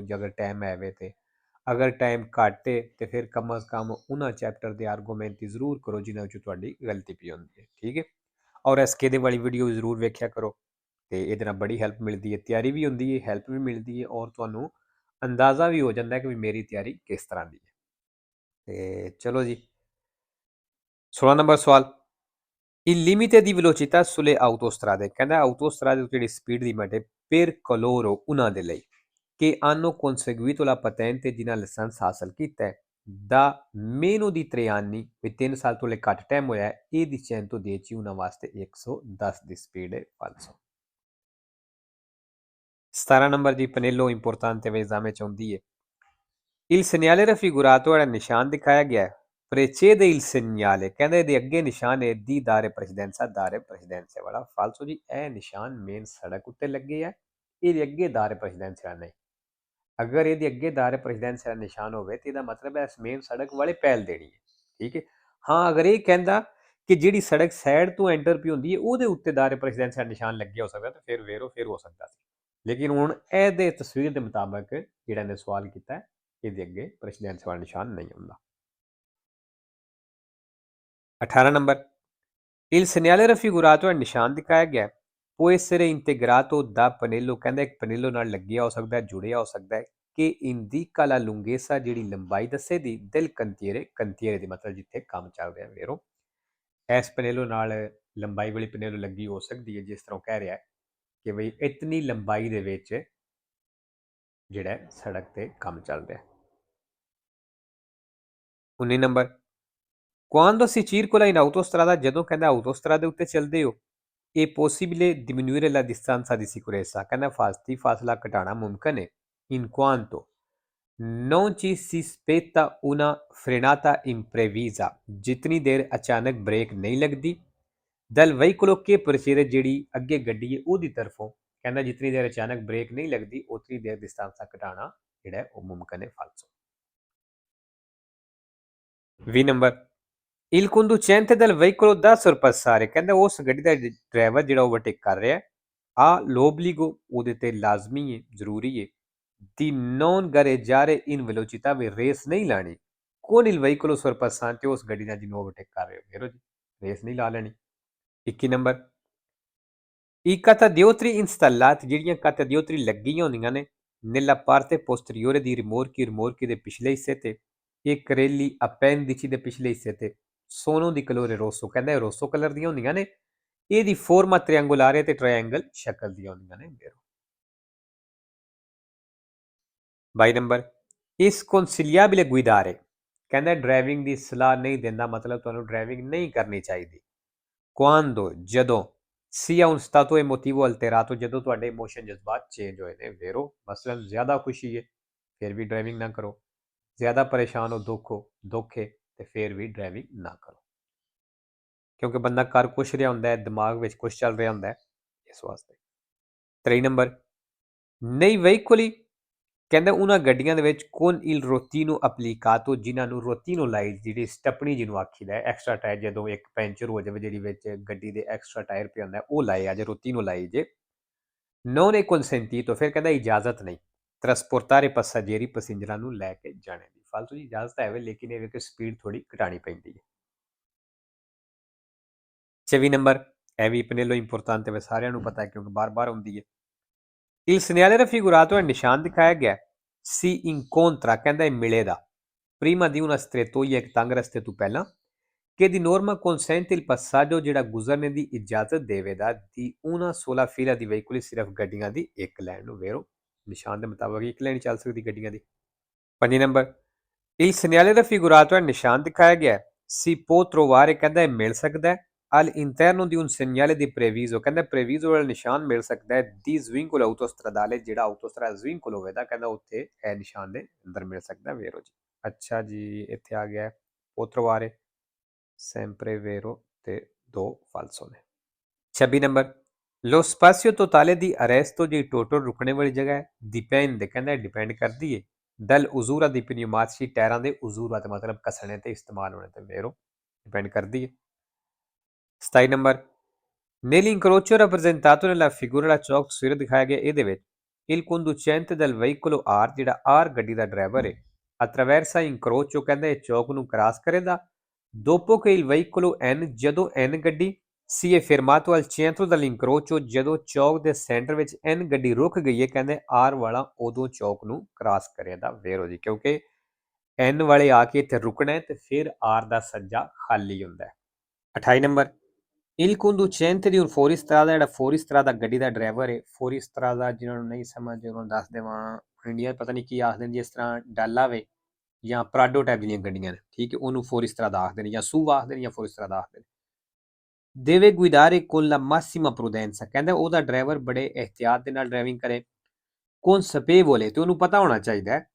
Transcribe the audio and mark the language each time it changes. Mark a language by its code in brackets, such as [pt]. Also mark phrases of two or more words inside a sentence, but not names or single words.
[pa] ਜੇ ਅਗਰ ਟਾਈਮ ਹੈ ਤੇ ਅਗਰ ਟਾਈਮ ਘੱਟ ਹੈ ਤੇ ਫਿਰ ਕਮ ਅਜ਼ ਕਮ ਉਹਨਾਂ ਚੈਪਟਰ ਦੇ ਆਰਗੂਮੈਂਟ ਜ਼ਰੂਰ ਕਰੋ ਜਿਨ੍ਹਾਂ ਵਿੱਚ ਤੁਹਾਡੀ ਗਲਤੀ ਪਈ ਹੁੰਦੀ ਹੈ। ਠੀਕ ਹੈ, ਔਰ ਐਸਕੇ ਦੇ ਵਾਲੀ ਵੀਡੀਓ ਜ਼ਰੂਰ ਵੇਖਿਆ ਕਰੋ ਤੇ ਇਹਦੇ ਨਾਲ ਬੜੀ ਹੈਲਪ ਮਿਲਦੀ ਹੈ। ਤਿਆਰੀ ਵੀ ਹੁੰਦੀ ਹੈ, ਹੈਲਪ ਵੀ ਮਿਲਦੀ ਹੈ, ਔਰ ਤੁਹਾਨੂੰ ਅੰਦਾਜ਼ਾ ਵੀ ਹੋ ਜਾਂਦਾ ਹੈ ਕਿ ਵੀ ਮੇਰੀ ਤਿਆਰੀ ਕਿਸ ਤਰ੍ਹਾਂ ਦੀ ਹੈ। ਤੇ ਚਲੋ ਜੀ, 16 ਨੰਬਰ ਸਵਾਲ। [it] Il limite di velocità sulle autostrade, [pa] ਕਹਿੰਦਾ autostrade ਦੀ ਜਿਹੜੀ [en] speed limit [pa] ਹੈ [it] per coloro [pa] ਉਹਨਾਂ ਦੇ ਲਈ [it] che hanno conseguito la patente [pa] ਜਿਨ੍ਹਾਂ ਲਾਇਸੈਂਸ ਹਾਸਲ ਕੀਤਾ ਹੈ [it] da meno di 3 anni, [pa] ਵੀ 3 ਸਾਲ ਤੋਂ ਲੈ ਘੱਟ ਟਾਈਮ ਹੋਇਆ ਹੈ, ਇਹ di 110 ਉਹਨਾਂ ਵਾਸਤੇ 110 ਦੀ ਸਪੀਡ ਹੈ ਫਾਲਸੋ। 17 ਨੰਬਰ ਦੀ [it] pannello importante [pa] ਵੇ esame ਚ ਆਉਂਦੀ ਹੈ। [it] Il segnale raffigurato [pa] ਜਿਹੜਾ ਨਿਸ਼ਾਨ ਦਿਖਾਇਆ ਗਿਆ ਹੈ [it] precede il segnale, [pa] ਕਹਿੰਦੇ ਇਹਦੇ ਅੱਗੇ ਨਿਸ਼ਾਨ ਹੈ ਦੀ [it] dare precedenza [pa] ਵਾਲਾ ਫਾਲਸੋ ਜੀ। ਇਹ ਨਿਸ਼ਾਨ ਮੇਨ ਸੜਕ ਉੱਤੇ ਲੱਗੇ ਆ, ਇਹਦੇ ਅੱਗੇ [it] dare precedenza [pa] ਨਹੀਂ। ਅਗਰ ਇਹਦੇ ਅੱਗੇ [it] dare precedenza [pa] ਦਾ ਨਿਸ਼ਾਨ ਹੋਵੇ ਤੇ ਇਹਦਾ ਮਤਲਬ ਹੈ ਇਸ ਮੇਨ ਸੜਕ ਵਾਲੇ ਪਹਿਲ ਦੇਣੀ ਹੈ। ਠੀਕ ਹੈ, ਹਾਂ ਅਗਰ ਇਹ ਕਹਿੰਦਾ ਕਿ ਜਿਹੜੀ ਸੜਕ ਸਾਈਡ ਤੋਂ ਐਂਟਰ ਪਈ ਹੁੰਦੀ ਹੈ ਉਹਦੇ ਉੱਤੇ [it] dare precedenza [pa] ਦਾ ਨਿਸ਼ਾਨ ਲੱਗਿਆ ਹੋ ਸਕਦਾ, ਤੇ ਫਿਰ ਹੋ ਸਕਦਾ ਸੀ। ਲੇਕਿਨ ਹੁਣ ਇਹਦੇ ਤਸਵੀਰ ਦੇ ਮੁਤਾਬਕ ਜਿਹੜਾ ਇਹਨੇ ਸਵਾਲ ਕੀਤਾ ਇਹਦੇ ਅੱਗੇ ਪ੍ਰੈਸੀਡੈਂਸਾ ਵਾਲਾ ਨਿਸ਼ਾਨ ਨਹੀਂ ਹੁੰਦਾ। [it] 18 ਨੰਬਰ। Il segnale raffigurato [pa] ਨਿਸ਼ਾਨ ਦਿਖਾਇਆ ਗਿਆ [it] può essere integrato da pannello, [pa] ਕਹਿੰਦਾ ਇੱਕ ਪਨੇਲੋ ਨਾਲ ਲੱਗਿਆ ਹੋ ਸਕਦਾ, ਜੁੜਿਆ ਹੋ ਸਕਦਾ ਹੈ ਕਿ [it] indica la lunghezza, [pa] ਜਿਹੜੀ ਲੰਬਾਈ ਦੱਸੇਗੀ [it] del cantiere, [pa] ਕੰਤੀਰੇ ਦੀ ਮਤਲਬ ਜਿੱਥੇ ਕੰਮ ਚੱਲ ਰਿਹਾ ਵੇਰੋ। ਇਸ ਪਨੇਲੋ ਨਾਲ ਲੰਬਾਈ ਵਾਲੀ ਪਨੇਲੋ ਲੱਗੀ ਹੋ ਸਕਦੀ ਹੈ, ਜਿਸ ਤਰ੍ਹਾਂ ਕਹਿ ਰਿਹਾ ਕਿ ਬਈ ਇਤਨੀ ਲੰਬਾਈ ਦੇ ਵਿੱਚ ਜਿਹੜਾ ਸੜਕ ਤੇ ਕੰਮ ਚੱਲ ਰਿਹਾ। 19 ਨੰਬਰ। [it] Quando si circola in autostrada, [pa] ਜਦੋਂ ਕਹਿੰਦਾ autostrada ਦੇ ਉੱਤੇ ਚੱਲਦੇ ਹੋ, [it] è possibile diminuire la distanza di sicurezza, [pa] ਕਹਿੰਦਾ ਫਾਸਲਾ ਘਟਾਉਣਾ ਮੁਮਕਿਨ ਹੈ [it] in quanto non ci si aspetta una frenata imprevista, [pa] ਜਿਤਨੀ ਦੇਰ ਅਚਾਨਕ ਬ੍ਰੇਕ ਨਹੀਂ ਲੱਗਦੀ [it] dal veicolo che precede, [pa] ਜਿਹੜੀ ਅੱਗੇ ਗੱਡੀ ਹੈ ਉਹਦੀ ਤਰਫੋਂ, ਕਹਿੰਦਾ ਜਿਤਨੀ ਦੇਰ ਅਚਾਨਕ ਬ੍ਰੇਕ ਨਹੀਂ ਲੱਗਦੀ ਉਤਨੀ ਦੇਰ distanza ਘਟਾਉਣਾ ਜਿਹੜਾ ਉਹ ਮੁਮਕਿਨ ਹੈ ਫਾਲਸੋ। [it] 20 ਨੰਬਰ। Il conducente del veicolo da sorpassare, [pa] ਕਹਿੰਦਾ ਉਸ ਗੱਡੀ ਦਾ ਡਰਾਈਵਰ ਜਿਹੜਾ ਓਵਰਟੇਕ ਕਰ ਰਿਹਾ ਆ l'obbligo, ਉਹਦੇ ਤੇ ਲਾਜ਼ਮੀ ਹੈ, ਜ਼ਰੂਰੀ ਹੈ [it] di non gareggiare in velocità, [pa] ਵੀ ਰੇਸ ਨਹੀਂ ਲਾਣੀ [it] con il veicolo sorpassante, [pa] ਉਸ ਗੱਡੀ ਨਾਲ ਜਿਹਨੂੰ ਓਵਰਟੇਕ ਕਰ ਰਹੇ ਹੋ ਫਿਰ ਰੇਸ ਨਹੀਂ ਲਾ ਲੈਣੀ। [it] 21 ਨੰਬਰ। I catadiotri installati, [pa] ਜਿਹੜੀਆਂ catadiotri ਲੱਗੀਆਂ ਹੁੰਦੀਆਂ ਨੇ [it] nella parte posteriore di rimorchi [pa] ਦੇ ਪਿਛਲੇ ਹਿੱਸੇ ਤੇ ਇਹ ਕਰੇਲੀ appendici ਦੇ ਪਿਛਲੇ ਹਿੱਸੇ ਤੇ [it] sono di colore rosso, [pa] ਕਹਿੰਦਾ ਇਹ ਰੋਸੋ ਕਲਰ ਦੀਆਂ ਹੁੰਦੀਆਂ ਨੇ, ਇਹਦੀ [it] forma triangolare [pa] ਤੇ ਟ੍ਰਾਇੰਗਲ ਸ਼ਕਲ ਦੀਆਂ ਹੁੰਦੀਆਂ ਨੇ। 22 ਨੰਬਰ। [it] ਇਸ consigliabile guidare, [pa] ਕਹਿੰਦਾ ਡਰਾਈਵਿੰਗ ਦੀ ਸਲਾਹ ਨਹੀਂ ਦਿੰਦਾ, ਮਤਲਬ ਤੁਹਾਨੂੰ ਡਰਾਈਵਿੰਗ ਨਹੀਂ ਕਰਨੀ ਚਾਹੀਦੀ quando, ਜਦੋਂ [it] sia un stato emotivo alterato, [pa] ਜਦੋਂ ਤੁਹਾਡੇ ਇਮੋਸ਼ਨ ਜਜ਼ਬਾਤ ਚੇਂਜ ਹੋਏ ਨੇ ਵੇਰੋ। ਮਸਲਨ ਜ਼ਿਆਦਾ ਖੁਸ਼ੀ ਹੈ ਫਿਰ ਵੀ ਡਰਾਈਵਿੰਗ ਨਾ ਕਰੋ, ਜ਼ਿਆਦਾ ਪਰੇਸ਼ਾਨ ਹੋ, ਦੁੱਖ ਹੈ ਤੇ ਫਿਰ ਵੀ ਡਰਾਈਵਿੰਗ ਨਾ ਕਰੋ, ਕਿਉਂਕਿ ਬੰਦਾ ਕਰ ਕੁਛ ਰਿਹਾ ਹੁੰਦਾ ਹੈ, ਦਿਮਾਗ ਵਿੱਚ ਕੁਛ ਚੱਲ ਰਿਹਾ ਹੁੰਦਾ ਹੈ, ਇਸ ਵਾਸਤੇ। 23 ਨੰਬਰ। [it] nei veicoli, [pa] ਕਹਿੰਦਾ ਉਹਨਾਂ ਗੱਡੀਆਂ ਦੇ ਵਿੱਚ [it] con il rottino applicato, [pa] ਜਿਨ੍ਹਾਂ ਨੂੰ ਰੋਤੀਨੋ ਲਾਈ, ਜਿਹੜੀ ਸਟੱਪਣੀ ਜਿਹਨੂੰ ਆਖੀਦਾ ਹੈ, [en] extra tyre [pa] ਜਦੋਂ ਇੱਕ ਪੈਂਚਰ ਹੋ ਜਾਵੇ ਜਿਹੜੀ ਵਿੱਚ ਗੱਡੀ ਦੇ [en] extra tyre [pa] ਪਿਆ ਹੁੰਦਾ ਉਹ ਲਾਏ ਆ ਜੇ ਰੋਤੀਨੋ ਲਾਈ ਜੇ [it] non è consentito, [pa] ਫਿਰ ਕਹਿੰਦਾ ਇਜਾਜ਼ਤ ਨਹੀਂ [it] trasportare passeggeri, [pa] ਪੈਸੇਂਜਰਾਂ ਨੂੰ ਲੈ ਕੇ ਜਾਣੇ ਦੀ। ਫਾਲਤੂ ਦੀ ਇਜਾਜ਼ਤ ਹੈ ਲੇਕਿਨ ਇਹ ਕਿ ਸਪੀਡ ਥੋੜੀ ਘਟਾਣੀ ਪੈਂਦੀ ਹੈ। 24 ਨੰਬਰ। ਇਹ ਵੀ [it] pannello importante [pa] ਹੈ, ਸਾਰਿਆਂ ਨੂੰ ਪਤਾ ਹੈ ਕਿਉਂਕਿ ਬਾਰ-ਬਾਰ ਹੁੰਦੀ ਹੈ। [it] Il segnale raffigurato, [pa] ਨਿਸ਼ਾਨ ਦਿਖਾਇਆ ਗਿਆ [it] si incontra, [pa] ਕਹਿੰਦਾ ਇਹ ਮਿਲੇਗਾ [it] prima di una strettoia, [pa] ਇੱਕ ਤੰਗ ਰਸਤੇ ਤੋਂ ਪਹਿਲਾਂ [it] che di norma consente il passaggio, [pa] ਜਿਹੜਾ ਗੁਜ਼ਰਨੇ ਦੀ ਇਜਾਜ਼ਤ ਦੇਵੇਗਾ [it] di una sola fila di veicoli, [pa] ਸਿਰਫ ਗੱਡੀਆਂ ਦੀ ਇੱਕ ਲਾਈਨ ਨੂੰ ਵੇਰੋ। ਨਿਸ਼ਾਨ ਦੇ ਮੁਤਾਬਕ ਇੱਕ ਲਾਈਨ ਚੱਲ ਸਕਦੀ ਗੱਡੀਆਂ ਦੀ। [it] 5 ਨੰਬਰ। Il segnale raffigurato, [pa] ਨਿਸ਼ਾਨ ਦਿਖਾਇਆ ਗਿਆ [it] si può trovare, [pa] ਕਹਿੰਦਾ ਇਹ ਮਿਲ ਸਕਦਾ ਹੈ [it] all'interno di un segnale di previso, [pa] ਕਹਿੰਦਾ previso ਵਾਲਾ ਨਿਸ਼ਾਨ ਮਿਲ ਸਕਦਾ ਹੈ [it] di svincolo autostradale, [pa] ਜਿਹੜਾ [it] autostrada svincolo [pa] ਹੋਵੇਗਾ ਕਹਿੰਦਾ ਉੱਥੇ ਇਹ ਨਿਸ਼ਾਨ ਦੇ ਅੰਦਰ ਮਿਲ ਸਕਦਾ vero ਜੀ। ਅੱਛਾ ਜੀ, ਇੱਥੇ ਆ ਗਿਆ [it] può trovare sempre vero [pa] ਤੇ ਦੋ falso ਨੇ। [it] 26 ਨੰਬਰ lo spazio totale di arresto di total [pa] ਰੁਕਣੇ ਵਾਲੀ ਜਗ੍ਹਾ ਹੈ [it] dipende, [pa] ਕਹਿੰਦਾ ਡਿਪੈਂਡ ਕਰਦੀ ਹੈ [it] dall'usura di pneumatici, [pa] ਟਾਇਰਾਂ ਦੇ ਉਜ਼ੂਰਾ ਤੇ ਮਤਲਬ ਘਸਣੇ ਤੇ ਇਸਤੇਮਾਲ ਹੋਣੇ ਤੇ vero ਡਿਪੈਂਡ ਕਰਦੀ ਹੈ। [it] 27 ਨੰਬਰ nell'incrocio rappresentato nella figura [pa] ਦਾ ਚੌਕ ਤਸਵੀਰ ਦਿਖਾਇਆ ਗਿਆ ਇਹਦੇ ਵਿੱਚ [it] il conducente del veicolo R, ਜਿਹੜਾ R [pa] ਗੱਡੀ ਦਾ ਡਰਾਈਵਰ ਹੈ, [it] attraversa incrocio, [pa] ਕਹਿੰਦਾ ਇਹ ਚੌਕ ਨੂੰ ਕ੍ਰਾਸ ਕਰੇਗਾ [it] dopo che il veicolo N, [pa] ਜਦੋਂ N ਗੱਡੀ [it] si è fermato al centro dell'incrocio, [pa] ਜਦੋਂ ਚੌਕ ਦੇ ਸੈਂਟਰ ਵਿੱਚ N ਗੱਡੀ ਰੁਕ ਗਈ ਹੈ ਕਹਿੰਦੇ R ਵਾਲਾ ਉਦੋਂ ਚੌਕ ਨੂੰ ਕ੍ਰਾਸ ਕਰੇਗਾ vero ਜੀ, ਕਿਉਂਕਿ N ਵਾਲੇ ਆ ਕੇ ਇੱਥੇ ਰੁਕਣਾ ਹੈ ਤੇ ਫਿਰ R ਦਾ ਸੱਜਾ ਖਾਲੀ ਹੁੰਦਾ ਹੈ। [it] 28 ਨੰਬਰ il conducente di un fuoristrada, [pa] ਜਿਹੜਾ fuoristrada ਗੱਡੀ ਦਾ ਡਰਾਈਵਰ ਹੈ, fuoristrada ਜਿਹਨਾਂ ਨੂੰ ਨਹੀਂ ਸਮਝ ਉਹਨਾਂ ਨੂੰ ਦੱਸ ਦੇਵਾਂ ਇੰਡੀਆ ਪਤਾ ਨਹੀਂ ਕੀ ਆਖਦੇ ਨੇ, ਜਿਸ ਤਰ੍ਹਾਂ ਡਾਲਾ ਵੇ ਜਾਂ ਪ੍ਰਾਡੋ ਟਾਈਪ ਦੀਆਂ ਗੱਡੀਆਂ ਨੇ, ਠੀਕ ਹੈ, ਉਹਨੂੰ fuoristrada ਆਖਦੇ ਨੇ ਜਾਂ ਸੂਵ ਆਖਦੇ ਨੇ ਜਾਂ fuoristrada ਆਖਦੇ ਨੇ। [it] deve guidare con la massima prudenza, [pa] ਕਹਿੰਦਾ ਉਹਦਾ ਡਰਾਈਵਰ ਬੜੇ ਇਹਤਿਆਤ ਦੇ ਨਾਲ ਡਰਾਈਵਿੰਗ ਕਰੇ consapevole, ਤੇ ਉਹਨੂੰ ਪਤਾ ਹੋਣਾ ਚਾਹੀਦਾ ਹੈ